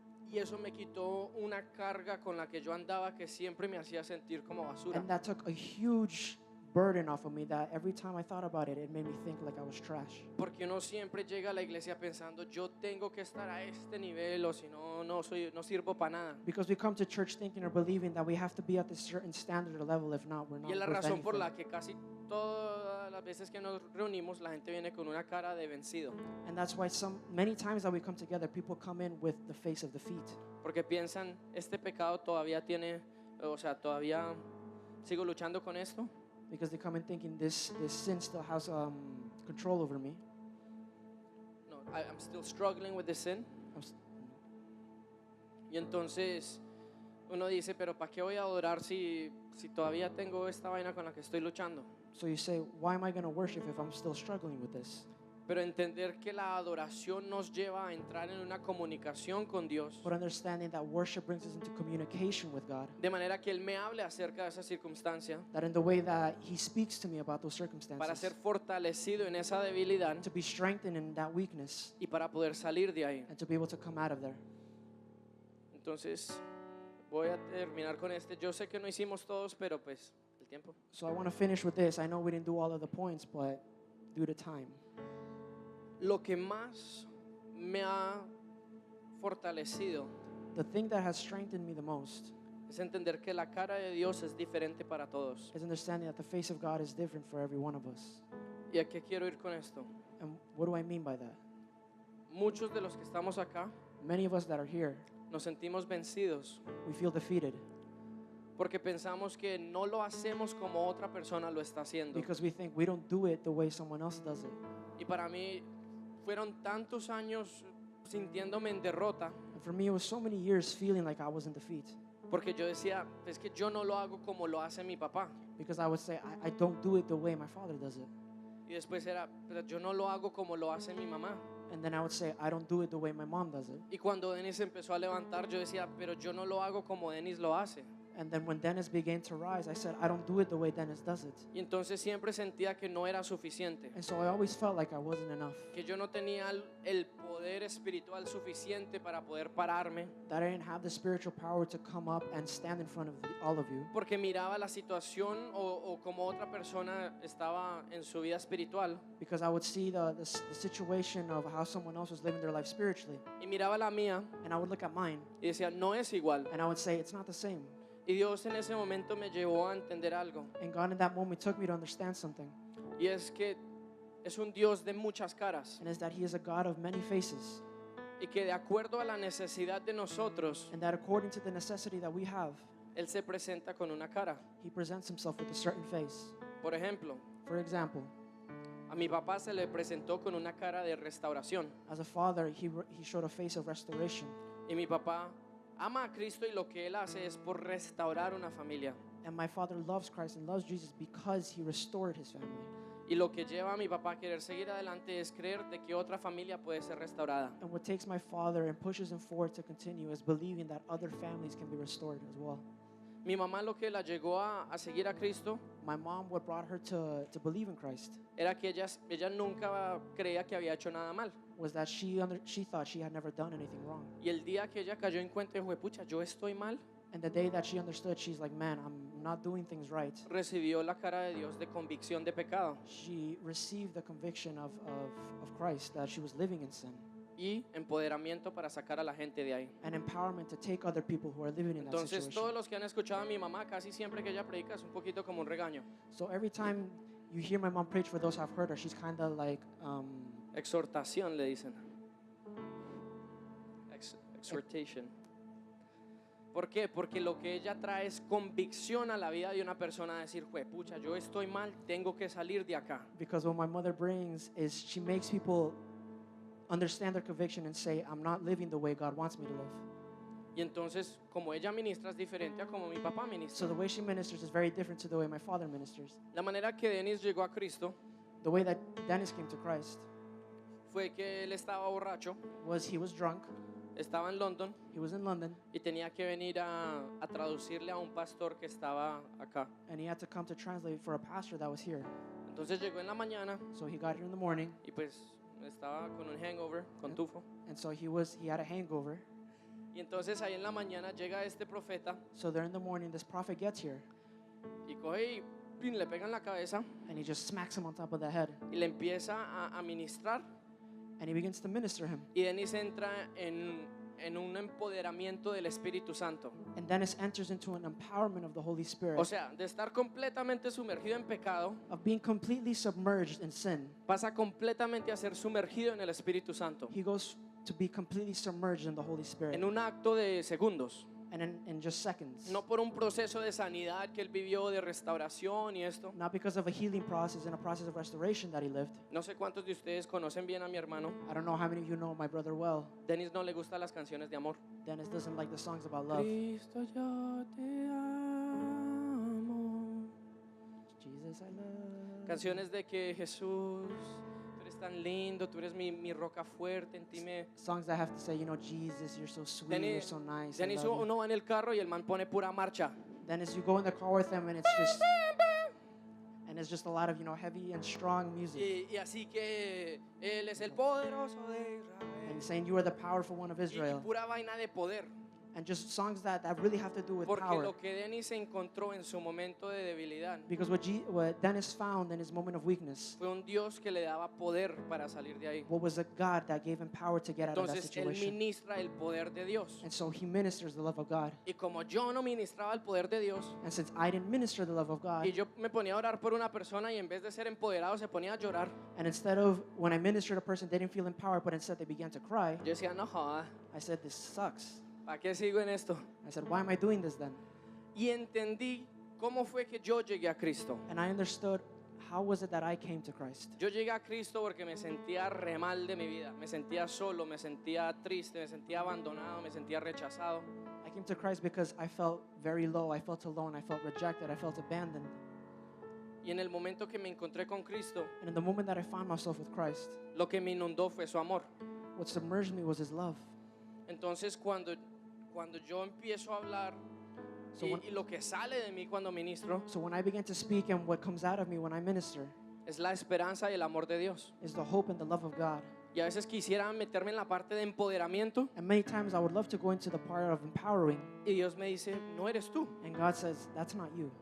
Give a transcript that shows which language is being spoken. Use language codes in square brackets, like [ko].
[es] Y eso me quitó una carga con la que yo andaba que siempre me hacía sentir como basura. [en] And that took a huge burden off of me that every time I thought about it, it made me think like I was trash. [es] Porque uno siempre llega a la iglesia pensando, yo tengo que estar a este nivel o si no, no sirvo para nada. [en] Because we come to church thinking or believing that we have to be at this certain standard or level. If not, we're not [es] Y es la [en] worth [es] razón por la [en] anything. [es] que casi todas las veces que nos reunimos la gente viene con una cara de vencido. [en] And that's why many times that we come together, people come in with the face of defeat. [es] Porque piensan, este pecado todavía tiene, o sea, todavía sigo luchando con esto. [en] Because they come in thinking this sin still has control over me. No, I'm still struggling with the sin. I'm s- [es] Y entonces uno dice, pero ¿para qué voy a adorar si todavía tengo esta vaina con la que estoy luchando? [en] So you say, why am I going to worship if I'm still struggling with this? [es] Pero entender que la adoración nos lleva a entrar en una comunicación con Dios, [en] but understanding that worship brings us into communication with God. [es] de manera que Él me hable acerca de esa circunstancia, [en] That in the way that He speaks to me about those [es] para [en] circumstances, [es] ser fortalecido en esa debilidad [en] to be strengthened in that weakness [es] y para poder salir de ahí. [en] and to be able to come out of there. [es] Entonces, voy a terminar con este. Yo sé que no hicimos todos, pero pues el tiempo. [en] So I want to finish with this. I know we didn't do all of the points, but due to time, [es] Lo que más me ha fortalecido [en] the thing that has strengthened me the most [es] es entender que la cara de Dios es diferente para todos. [en] is understanding that the face of God is different for every one of us. [es] ¿Y a qué quiero ir con esto? [en] And what do I mean by that? [es] Muchos de los que estamos acá [en] Many of us that are here, [es] nos sentimos vencidos [en] we feel defeated [es] porque pensamos que no lo hacemos como otra persona lo está haciendo. [en] because we think we don't do it the way someone else does it. [es] Y para mí fueron tantos años sintiéndome en derrota [en] And for me, it was so many years feeling like I was in defeat [es] porque yo decía, es que yo no lo hago como lo hace mi papá. [en] because I would say, I don't do it the way my father does it. [es] Y después era, pero yo no lo hago como lo hace mi mamá. [en] And then I would say, I don't do it the way my mom does it. [es] Y cuando Denis empezó a levantar, yo decía, pero yo no lo hago como Denis lo hace. [en] And then when Dennis began to rise, I said, I don't do it the way Dennis does it. [es] Y entonces siempre sentía que no era suficiente, [en] And so I always felt like I wasn't enough, [es] que yo no tenía el poder espiritual suficiente para poder pararme, [en] that I didn't have the spiritual power to come up and stand in front of all of you, [es] porque miraba la situación o como otra persona estaba en su vida espiritual [en] because I would see the situation of how someone else was living their life spiritually. [es] y miraba la mía [en] And I would look at mine, [es] y decía, no es igual. [en] and I would say, it's not the same. [es] Y Dios en ese momento me llevó a entender algo, [en] And God in that moment took me to understand something, [es] y es que es un Dios de muchas caras [en] and is that He is a God of many faces, [es] y que de acuerdo a la necesidad de nosotros, [en] and that according to the necessity that we have, [es] Él se presenta con una cara. [en] He presents Himself with a certain face. [es] Por ejemplo, [en] For example, [es] a mi papá se le presentó con una cara de restauración. [en] as a father, he showed a face of restoration. [es] Y mi papá ama a Cristo y lo que él hace es por restaurar una familia. [en] And my father loves Christ and loves Jesus because He restored his family. [es] Y lo que lleva a mi papá a querer seguir adelante es creer de que otra familia puede ser restaurada. [en] And what takes my father and pushes him forward to continue is believing that other families can be restored as well. [es] Mi mamá lo que la llegó a seguir a Cristo [en] My mom, what brought her to believe in Christ [es] era que ella nunca creía que había hecho nada mal. [en] was that she thought she had never done anything wrong. [es] Y el día que ella cayó en cuenta, dijo, pucha, yo estoy mal, [en] And the day that she understood, she's like, man, I'm not doing things right. [es] recibió la cara de Dios de convicción de pecado [en] She received the conviction of Christ that she was living in sin [es] y empoderamiento para sacar a la gente de ahí. [en] and empowerment to take other people who are living in that [es] Entonces, todos [en] situation. [es] los que han escuchado a mi mamá, casi siempre que ella predica es un poquito como un regaño. [en] So every time you hear my mom preach, for those who have heard her, she's kind of like, [es] Exhortación le dicen. [en] Exhortation. [es] ¿Por qué? Porque lo que ella trae es convicción a la vida de una persona, decir, pucha, yo estoy mal, tengo que salir de acá. [en] because what my mother brings is she makes people understand their conviction and say, I'm not living the way God wants me to live. [es] Y entonces, como ella ministra es diferente a como mi papá [en] So [es] ministra. [en] the way she ministers is very different to the way my father ministers. [es] La manera que Denis llegó a Cristo [en] The way that Dennis came to Christ [es] fue que él estaba borracho, [en] was he was drunk, [es] estaba en London [en] he was in London, [es] y tenía que venir a traducirle a un pastor que estaba acá. [en] and he had to come to translate for a pastor that was here. [es] Entonces llegó en la mañana [en] So he got here in the morning, [es] y pues estaba con un hangover, con tufo. [en] and so he had a hangover. [es] Y entonces ahí en la mañana llega este profeta [en] So there in the morning, this prophet gets here, [es] y coge y ¡pin!, le pega en la cabeza [en] and he just smacks him on top of the head, [es] y le empieza a ministrar. [en] and he begins to minister him. [es] Y Denis entra en un empoderamiento del Espíritu Santo. [en] And Dennis enters into an empowerment of the Holy Spirit, [es] O sea, de estar completamente sumergido en pecado, [en] of being completely submerged in sin. [es] pasa completamente a ser sumergido en el Espíritu Santo. [en] He goes to be completely submerged in the Holy Spirit, [es] En un acto de segundos. [en] and in just seconds. [es] No por un proceso de sanidad que él vivió, de restauración y esto. [en] Not because of a healing process and a process of restoration that he lived. [es] No sé cuántos de ustedes conocen bien a mi hermano. [en] I don't know how many of you know my brother well. [es] Denis no le gustan las canciones de amor. [en] Dennis doesn't like the songs about love. [es] Cristo, yo te amo. [en] Jesus, I love. [es] Canciones de que Jesús, tú eres tan lindo, tú eres mi roca fuerte, en ti me... [en] Songs that have to say, you know, Jesus, you're so sweet, you're so nice. I Dennis, love you. [es] uno va en el carro y el man pone pura marcha. [en] Then as you go in the car with them and it's just a lot of, you know, heavy and strong music. [es] Y así que Él es el poderoso de [en] And [es] Israel. [en] saying you are the powerful one of [es] Y [en] Israel. [es] pura vaina de poder. [en] And just songs that really have to do with [es] Porque [en] power. [es] lo que Dennis encontró en su momento de debilidad [en] Because what Dennis found in his moment of weakness, [es] fue un Dios que le daba poder para salir de ahí. [en] what was a God that gave him power to get out of that [es] Entonces Él [en] situation. [es] ministra el poder de Dios. [en] And so he ministers the love of God. [es] Y como yo no ministraba el poder de Dios, [en] And since I didn't minister the love of God, [es] y yo me ponía a orar por una persona y en vez de ser empoderado se ponía a llorar, [en] and instead of when I ministered a person, they didn't feel empowered, but instead they began to cry, [es] yo decía, no joda, [en] I said, this sucks. [es] ¿para qué sigo en esto? [en] I said, why am I doing this then? [es] Y entendí cómo fue que yo llegué a Cristo. [en] And I understood how was it that I came to Christ. [es] Yo llegué a Cristo porque me sentía re mal de mi vida, me sentía solo, me sentía triste, me sentía abandonado, me sentía rechazado. [en] I came to Christ because I felt very low, I felt alone, I felt rejected, I felt abandoned. [es] Y en el momento que me encontré con Cristo, [en] And in the moment that I found myself with Christ, [es] lo que me inundó fue su amor. [en] what submerged me was his love. [es] Entonces cuando yo empiezo a hablar [en] So when- [es] y lo que sale de mí cuando ministro [en] So when I began to speak and what comes out of me when I minister [es] es la esperanza y el amor de Dios. [en] is the hope and the love of God. [es] Y a veces quisiera meterme en la parte de empoderamiento [en] And many times I would love to go into the part of empowering, [es] y Dios me dice, no eres tú. [en] and God says, that's not you.